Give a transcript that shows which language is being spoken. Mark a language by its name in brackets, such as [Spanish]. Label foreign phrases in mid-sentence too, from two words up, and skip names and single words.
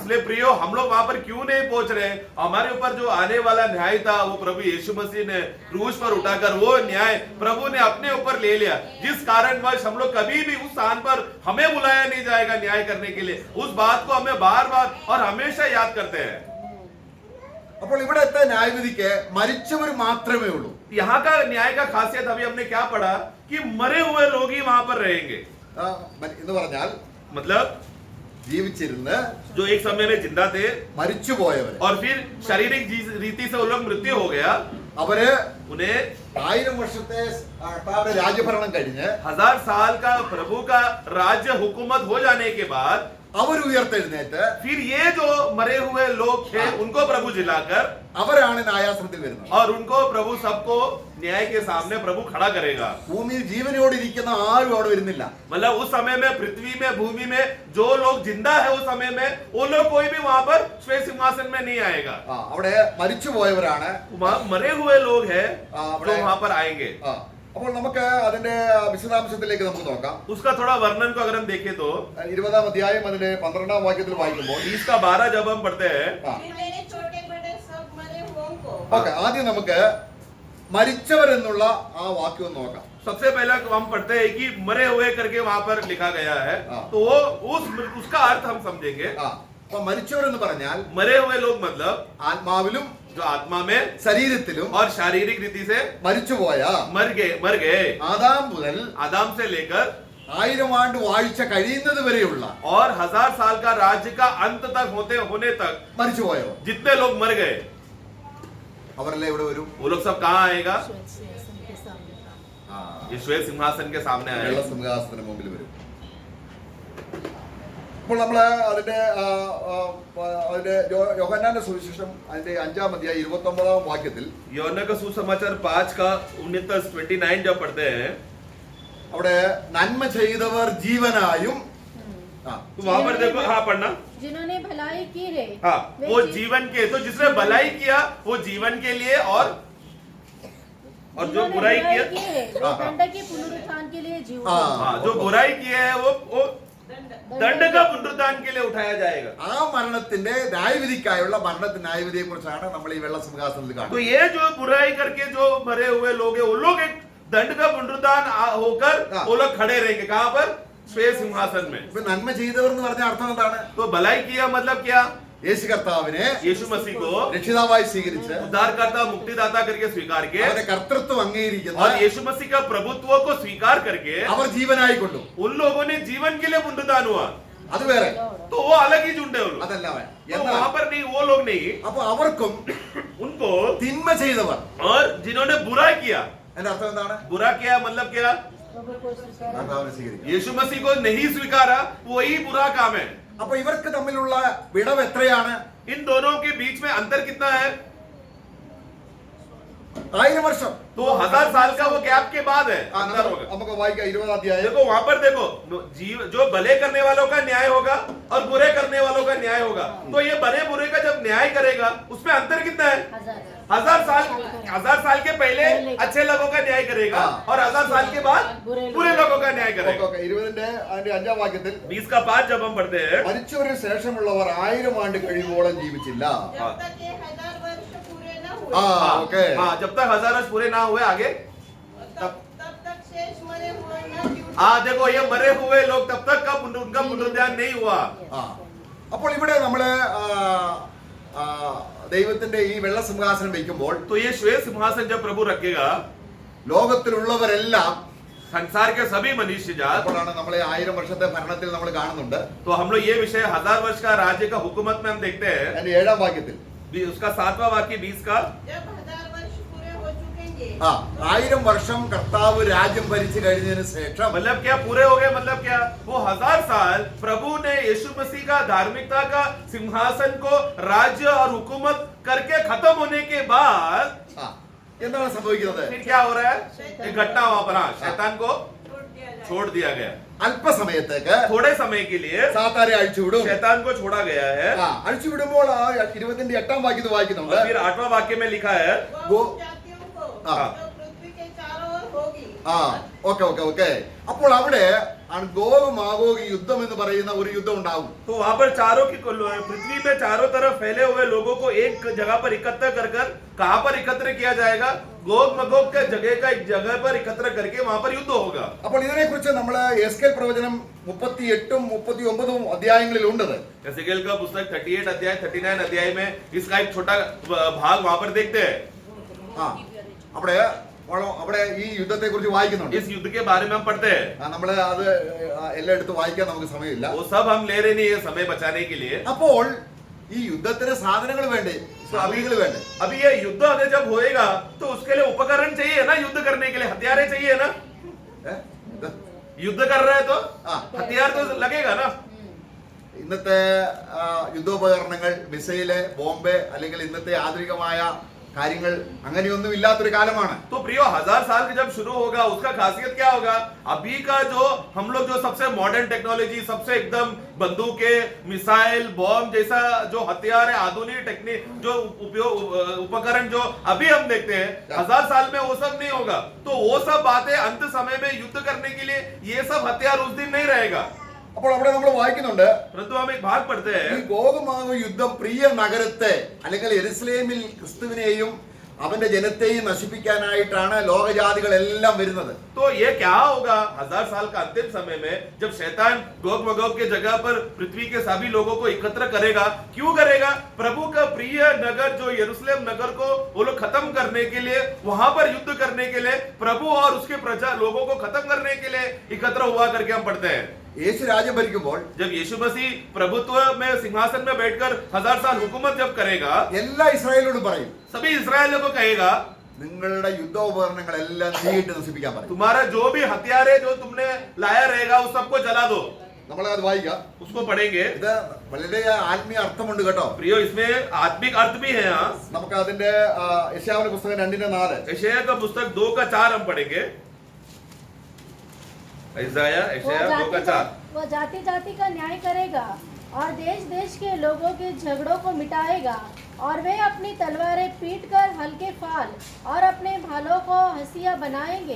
[Hindi] इसलिए प्रियो, हम लोग वहां पर क्यों नहीं पहुंच रहे? हमारे ऊपर जो आने वाला न्याय था, वो प्रभु यीशु मसीह ने क्रूस पर उठाकर वो न्याय प्रभु ने अपने ऊपर ले लिया। जिस कारणवश हम लोग कभी भी उस स्थान पर हमें बुलाया नहीं जाएगा न्याय करने के लिए, उस बात को हमें बार बार और हमेशा याद करते हैं। [Malayalam] അപ്പോൾ ഇവിടുത്തെ ന്യായവിധിക്ക് മരിച്ചവർ മാത്രമേ ഉള്ളൂ. [Hindi] यहाँ का न्याय का खासियत अभी हमने क्या पढ़ा कि मरे हुए लोग ही वहां पर रहेंगे। [Malayalam] എന്ന് പറഞ്ഞാൽ [Hindi] मतलब [Malayalam] ജീവിച്ചിരുന്ന് [Hindi] जो एक समय में जिंदा थे [Malayalam] മരിച്ചുപോയവര് [Hindi] और फिर शारीरिक रीति से वो लोग मृत्यु हो गया, [Malayalam] അവര് [Hindi] उन्हें [Malayalam] 1000 വർഷത്തെ കർത്താവിന്റെ രാജ്യഭരണം കഴിഞ്ഞ് [Hindi] 1000 साल का प्रभु का राज्य हुकूमत हो जाने के बाद [Malayalam] അവർ ഉയർത്തെഴുന്നേറ്റ് [Hindi] फिर ये जो मरे हुए लोग थे उनको प्रभु जिलाकर [Malayalam] അവരാണ് ന്യായാസനത്തിൽ വരുന്നത്. [Hindi] और उनको प्रभु सबको न्याय के सामने प्रभु खड़ा करेगा। [Malayalam] ഭൂമിയിൽ ജീവനോട് ഇരിക്കുന്ന ആരും അവിടെ വരുന്നില്ല. [Hindi] मतलब उस समय में पृथ्वी में, भूमि में जो लोग जिंदा है उस समय में, वो लोग कोई भी वहां पर श्वेत सिंहासन में नहीं आएगा। [Malayalam] അവിടെ മരിച്ചുപോയവരാണ്. [Hindi] वहां मरे हुए लोग हैं हाँ, जो वहां पर आएंगे। [Malayalam] അപ്പോൾ നമുക്ക് അതിന്റെ വിശദാംശത്തിലേക്ക് നമുക്ക് നോക്കാം. [Hindi] उसका थोड़ा वर्णन को अगर हम देखें तो [Malayalam] 20 അധ്യായം അതിന്റെ 12 വാക്യത്തിൽ വായിക്കുമ്പോൾ [Hindi] 20 का 12 जब हम पढ़ते हैं, फिर मेरे छोटे बड़े सब मरे हुओं को [Malayalam] ഓക്കെ, ആദ്യം നമുക്ക് മരിച്ചവരെന്നുള്ള ആ വാക്യം ഒന്ന് നോക്കാം. [Hindi] सबसे पहला हम पढ़ते हैं कि मरे हुए करके वहां पर लिखा गया है। हाँ। तो वो उसका अर्थ हम समझेंगे। [Malayalam] അപ്പൊ മരിച്ചവരെന്ന് പറഞ്ഞാൽ [Hindi] मरे हुए लोग मतलब [Malayalam] ആത്മാവിലും [Hindi] जो आत्मा में [Malayalam] ശരീരത്തിലും [Hindi] और शारीरिक रीति से [Malayalam] മരിച്ചുപോയ [Hindi] मर गए। [Malayalam] ആദാം മുതൽ [Hindi] आदम से लेकर [Malayalam] 1000 ആണ്ട് വാഴ്ച കഴിയുന്നത് വരെയുള്ള [Hindi] और 1000 साल का राज्य का अंत तक होने तक [Malayalam] മരിച്ചുപോയവർ [Hindi] जितने लोग मर गए, [Malayalam] അവരെല്ലാം ഇവിടെ വരും. [Hindi] वो लोग सब कहाँ आएगा? श्वेत सिंहासन के सामने। ये श्वेत सिंहासन के सामने [Malayalam] വെള്ള [Hindi] आएगा। [Malayalam] സിംഹാസനത്തിന് മുമ്പിൽ വരും. അപ്പോൾ നമ്മള് അതിന്റെ യോഹന്നാന്റെ സുവിശേഷം അതിന്റെ 5-ാം അധ്യായം 29-ാം വാക്യത്തിൽ [Hindi] യോഹന്നാ का सुसमाचार 5 का 29 जब पढ़ते हैं, [Malayalam] അവിടെ നന്മ ചെയ്തവർ ജീവനായും [Hindi] तो वहां पर देखो, हाँ पढ़ना, जिन्होंने भलाई की है हाँ वे वो जीवन के, तो जिसने भलाई किया वो जीवन के लिए, और जो जिन्होंने बुराई किया, की है वे हाँ, हाँ। दंड के पुनरुत्थान के लिए जीव हाँ। हाँ जो बुराई किया है वो दंड का पुनरुत्थान के लिए उठाया जाएगा। [Malayalam] ആ മരണത്തിന്റെ ന്യായവിധിക്കായുള്ള മരണത്തിന്റെ ന്യായവിധിയെ കുറിച്ചാണ് നമ്മൾ ഈ വെള്ള സിംഹാസനത്തിൽ [Hindi] तो [Malayalam] കാണുന്നത്. [Hindi] ये जो बुराई करके जो मरे हुए लोग हैं, वो लोग एक दंड का पुनरुत्थान होकर हाँ। वो लोग खड़े रहेंगे। कहाँ पर? श्वेत सिंहासन में। [Malayalam] ഇപ്പൊ നന്മ ചെയ്തവർ എന്ന് പറഞ്ഞ അർത്ഥം എന്താണ്? [Hindi] तो भलाई किया मतलब क्या? [Malayalam] യേശു കർത്താവിനെ [Hindi] यीशु मसीह को [Malayalam] രക്ഷിതാവായി സ്വീകരിച്ച് [Hindi] उद्धारकर्ता मुक्तिदाता करके स्वीकार के [Malayalam] അവരുടെ കർത്തൃത്വം അംഗീകരിക്കുന്ന [Hindi] और यीशु मसीह का प्रभुत्व को स्वीकार करके [Malayalam] അവർ ജീവനായി കൊണ്ടു. [Hindi] उन लोगों ने जीवन के लिए पुनरुत्थान हुआ। [Malayalam] അത് വേറെ, [Hindi] तो वो अलग ही झुंड है वो लोग। [Malayalam] അതല്ല [Hindi] तो [Malayalam] എന്നാൽ [Hindi] वहां पर नहीं, वो लोग नहीं, [Malayalam] അപ്പൊ അവർക്കും [Hindi] उनको [Malayalam] തിന്മ ചെയ്തവർ [Hindi] और जिन्होंने बुरा किया। [Malayalam] എന്റെ അർത്ഥം എന്താണ്? [Hindi] बुरा किया मतलब क्या? प्रभु को स्वीकार [Malayalam] കർത്താവിനെ സ്വീകരിക്കുക. [Hindi] यीशु मसीह को नहीं स्वीकारा, वही बुरा काम है। [Malayalam] അപ്പൊ ഇവർക്ക് തമ്മിലുള്ള വിടവ് എത്രയാണ്? [Hindi] इन दोनों के बीच में अंतर कितना है? [Malayalam] 1000 വർഷം. [Hindi] तो 1000 साल का वो गैप के बाद है [Malayalam] ആ, [Hindi] अंतर होगा। [Malayalam] നമുക്ക് വായിക്കാം 20 അധ്യായം. [Hindi] देखो वहां पर देखो, जो भले करने वालों का न्याय होगा और बुरे करने वालों का न्याय होगा। तो ये भले बुरे का जब न्याय करेगा उसमें अंतर कितना है? 1000 साल के पहले अच्छे लोगों का न्याय करेगा हाँ। और 1000 साल के बाद बुरे लोगों का न्याय [Malayalam] ഓക്കേ, [Hindi] करेगा। [Malayalam] ഓക്കേ. 20ന്റെ അതിന്റെ 5ാം വാക്യത്തിൽ [Hindi] 20 का 5 जब हम पढ़ते हैं, [Malayalam] മരിച്ചവരിന് ശേഷമുള്ളവർ 1000 ആണ്ട് കഴിയുവോളം ജീവിച്ചില്ല. [Hindi] जब तक ये 1000 वर्ष पूरे न हुए [Malayalam] ആ, ഓക്കേ. [Hindi] हाँ, जब तक 1000 वर्ष पूरे ना हुए आगे, तब तक शेष मरे हुए न जीव हाँ देखो ये मरे हुए लोग तब तक का उनका पुनरुद्धान नहीं हुआ। [Malayalam] ആ. അപ്പോൾ ഇവിടെ നമ്മള് ദൈവത്തിന്റെ ഈ വെള്ള സിംഹാസനം വയ്ക്കുമ്പോൾ [Hindi] तो ये श्वेत सिंहासन जब प्रभु रखेगा, [Malayalam] ലോകത്തിലുള്ളവരെല്ലാം [Hindi] संसार के सभी मनुष्य जात, [Malayalam] അപ്പോഴാണ് നമ്മളെ 1000 വർഷത്തെ ഭരണത്തിൽ നമ്മൾ കാണുന്നുണ്ട്. [Hindi] तो हम लोग ये विषय 1000 वर्ष का राज्य का हुकूमत में हम देखते हैं। [Malayalam] അതിന്റെ 7ാം വാക്യത്തിൽ [Hindi] उसका 7वां वाक्य 20 का, जब 1000 वर्ष पूरे हो चुकेंगे [Malayalam] 1000 വർഷം കർത്താവ് രാജ്യം ഭരിച്ചു കഴിഞ്ഞതിന് ശേഷം [Hindi] मतलब क्या पूरे हो गए? मतलब क्या? वो 1000 साल प्रभु ने यीशु मसीह का धार्मिकता का सिंहासन को राज्य और हुकूमत करके खत्म होने के बाद [Malayalam] ആ, എന്താണ് സംഭവിക്കുന്നത്? [Hindi] फिर क्या हो रहा है? एक घटना वहां पर, हाँ, शैतान को छोड़ दिया गया। [Malayalam] അല്പസമയത്തേക്ക് [Hindi] थोड़े समय के लिए [Malayalam] സാത്താനെ അഴിച്ചുവിടും. [Hindi] शैतान को छोड़ा गया है। [Malayalam] അഴിച്ചുവിടുമ്പോൾ ആ 20ന്റെ 8ാം വാക്യത്തിൽ വായിക്കുന്നുണ്ട്. [Hindi] और फिर 8वां वाक्य में लिखा है, वो वो जातियों को हाँ। जो पृथ्वी के चारों ओर होगी [Malayalam] ആ, ഓക്കെ ഓക്കെ ഓക്കെ. അപ്പോൾ അവിടെ ഗോഗ് മാഗോഗ് യുദ്ധം എന്ന് പറയുന്ന ഒരു യുദ്ധം ഉണ്ടാവും. [Hindi] तो वहां पर पृथ्वी में चारों तरफ फैले हुए लोगों को एक जगह पर इकट्ठा कर कहां पर एकत्र किया जाएगा? गोग मगोग के जगह का एक जगह पर एकत्र करके वहां पर युद्ध होगा। [Malayalam] അപ്പോൾ ഇതിനെക്കുറിച്ച് നമ്മൾ എസ്കേൽ പ്രവചനം 38ഉം 39ഉം അധ്യായങ്ങളിൽ ഉണ്ടത്. [Hindi] एसेकिएल का पुस्तक 38 अध्याय 39 अध्याय में इसका एक छोटा भाग वहां पर देखते हैं। [Malayalam] ആ, അവിടെ ഈ യുദ്ധത്തെ കുറിച്ച് വായിക്കുന്നുണ്ട്. [Hindi] इस युद्ध के बारे में हम पढ़ते हैं। [Malayalam] നമ്മള് അത് എല്ലാം എടുത്ത് വായിക്കാൻ നമുക്ക് സമയമില്ല. [Hindi] वो सब हम ले रहे नहीं है समय बचाने के लिए। [Malayalam] അപ്പോൾ ഈ യുദ്ധത്തിന് സാധനങ്ങൾ വേണ്ടേ, സാമഗ്രികൾ വേണ്ടേ? [Hindi] अभी ये युद्ध अगर जब होएगा तो उसके लिए उपकरण चाहिए ना, युद्ध करने के लिए हथियारे चाहिए ना। [Malayalam] ഏ? ഇത് [Hindi] युद्ध कर रहे हैं तो [Malayalam] ആ, [Hindi] हथियार तो लगेगा ना। [Malayalam] ഇന്നത്തെ യുദ്ധോപകരണങ്ങൾ, മിസൈല്, ബോംബ്, അല്ലെങ്കിൽ ഇന്നത്തെ ആധുനികമായ കാര്യങ്ങൾ അങ്ങനെയൊന്നും ഇല്ലാത്തൊരു കാലമാണ്. [Hindi] तो प्रियो 1000 साल के जब शुरू होगा उसका खासियत क्या होगा? अभी का जो हम लोग जो सबसे [English] modern technology, [Hindi] सबसे एकदम बंदूकें, मिसाइल, बॉम्ब जैसा जो हथियार है, आधुनिक टेक्निक जो उपकरण जो अभी हम देखते हैं, 1000 साल में वो सब नहीं होगा। तो वो सब बातें अंत समय में युद्ध करने के लिए ये सब हथियार उस दिन नहीं रहेगा। [Malayalam] അപ്പോൾ അവിടെ നമ്മൾ വായിക്കുന്നുണ്ട്, [Hindi] परंतु हम एक भाग पढ़ते [Malayalam] ഈ [Hindi] हैं, [Malayalam] ഗോഗുമാഗോ യുദ്ധം പ്രിയ നഗരത്തെ അല്ലെങ്കിൽ യെരുസലേമിൽ ക്രിസ്തുവിനെയും അവന്റെ ജനത്തെയും നശിപ്പിക്കാനായിട്ടാണ് ലോകജാതികളെല്ലാം വരുന്നത്. [Hindi] तो ये क्या होगा 1000 साल का अंतिम समय में जब शैतान गोग मगोग के जगह पर पृथ्वी के सभी लोगों को एकत्र करेगा? क्यों करेगा? प्रभु का प्रिय नगर जो यरूशलेम नगर को वो लोग खत्म करने के लिए, वहां पर युद्ध करने के लिए, प्रभु और उसके प्रजा लोगों को खत्म करने के लिए एकत्र हुआ करके हम पढ़ते हैं। [Malayalam] യേശു രാജ്യം ഭരിക്കുമ്പോൾ [Hindi] जब यीशु मसीह प्रभुत्व में सिंहासन में बैठकर 1000 साल हुकूमत जब करेगा, [Malayalam] എല്ലാ ഇസ്രായേലിനോടും പറയും, [Hindi] सभी इस्राएलियों को कहेगा, [Malayalam] നിങ്ങളുടെ യുദ്ധോപകരണങ്ങളെല്ലാം തീയിട്ട് നശിപ്പിക്കാൻ പറയും. [Hindi] तुम्हारा जो भी हथियार है जो तुमने लाया रहेगा उस सबको जला दो। [Malayalam] നമ്മൾ അത് വായിക്കാം. [Hindi] उसको पढ़ेंगे। [Malayalam] ഇത് വളരെ ആത്മീയ അർത്ഥമുണ്ട് കേട്ടോ. [Hindi] प्रियो इसमें आत्मिक अर्थ भी है। हाँ, [Malayalam] നമുക്ക് അതിന്റെ യെശയ്യാവിന്റെ പുസ്തകം 2:4 [Hindi] यशायाह का पुस्तक 2:4 हम पढ़ेंगे। यशायाह 2:4। वो जाति जाति का न्याय करेगा और देश देश के लोगों के झगड़ों को मिटाएगा और वे अपनी तलवारें पीट कर हल्के फाल और अपने भालों को हंसिया बनाएंगे।